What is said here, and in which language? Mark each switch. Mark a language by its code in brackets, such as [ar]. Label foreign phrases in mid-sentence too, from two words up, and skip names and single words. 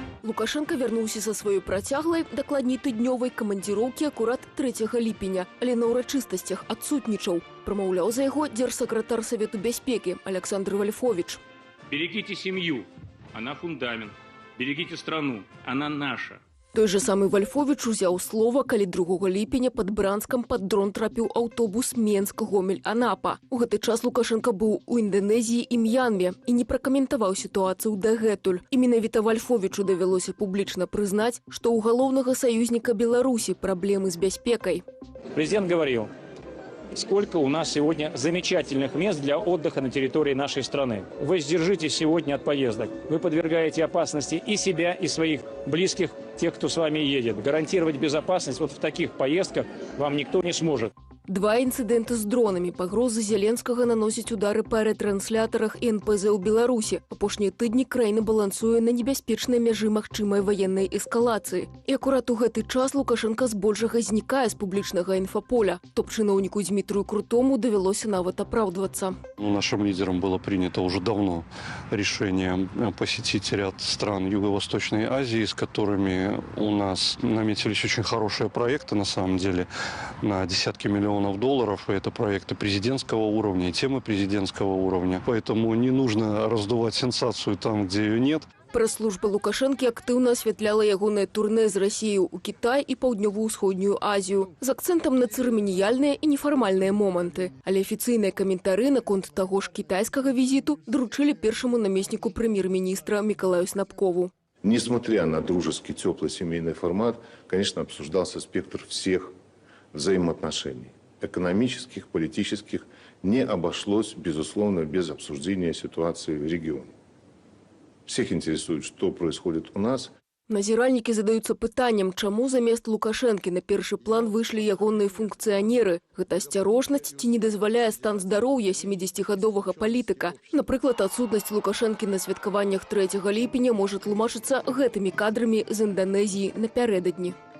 [be] Лукашенко вярнуўся са сваёй працяглай, дакладней тыднёвай камандзіроўкі акурат 3 ліпеня, але на ўрачыстасцях адсутнічаў. Прамаўляў за яго дзяржсакратар Савету бяспекі Александр Вольфович. [ru] Берегите семью, она фундамент. Берегите страну, она наша. [be] Той же самы Вольфович узяў слова, калі 2 ліпеня пад Бранскам пад дрон трапіў аўтобус Менск-Гомель-Анапа. У гэты час Лукашенко быў у Інданезіі і Мьянме і не пракаментаваў сітуацыю дагэтуль. І менавіта Вольфовичу давялося публічна прызнаць, што ў галоўнага саюзніка Беларусі праблемы з бяспекай. [ru] Президент говорил, сколько у нас сегодня замечательных мест для отдыха на территории нашей страны. Вы сдержитесь сегодня от поездок. Вы подвергаете опасности и себя, и своих близких, тех, кто с вами едет. Гарантировать безопасность вот в таких поездках вам никто не сможет. [be] 2 інцыдэнты з дронамі, пагрозы Зеленскага наносяць удары па рэтрансляторах і НПЗ ў Беларусі. Апошнія тыдні краіна балансуе на небяспечнай мяжы магчымай ваеннай эскалацыі. І акурат у гэты час Лукашенко збольшага знікае з публічнага інфаполя. Топ-чыноўніку Дмітрию Крутому давялося нават апраўдвацца. [ru] Нашим лидерам было принято уже давно решение посетить ряд стран Юго-Восточной Азии, с которыми у нас наметились очень хорошие проекты, на самом деле, на десятки миллионов долларов. И это проекты президентского уровня и темы президентского уровня. Поэтому не нужно раздувать сенсацию там, где ее нет. [be] Прэс-служба Лукашэнкі актыўна асвятляла ягонае турнэ з Расіяй у Кітай і Паўднёва-ўсходнюю Азію з акцэнтам на цырыманіяльныя і нефармальныя моманты. Але афіцыйныя каментары наконт таго ж кітайскага візіту даручылі першаму намесніку прэм'ер-міністра Миколаю Снапкову. [ru] Несмотря на дружеский, теплый семейный формат, конечно, обсуждался спектр всех взаимоотношений. Экономических, политических. Не обошлось, безусловно, без обсуждения ситуации в регионе. Всех интересует, что происходит у нас. [be] Назіральнікі задаюцца пытаннем, чаму замест Лукашэнкі на першы план выйшлі ягоныя функцыянеры. Гэта асцярожнасць ці не дазваляе стан здароўя 70-гадовага палітыка. Напрыклад, адсутнасць Лукашэнкі на святкаваннях 3 ліпеня можа тлумачыцца гэтымі кадрамі з Інданезіі напярэдадні.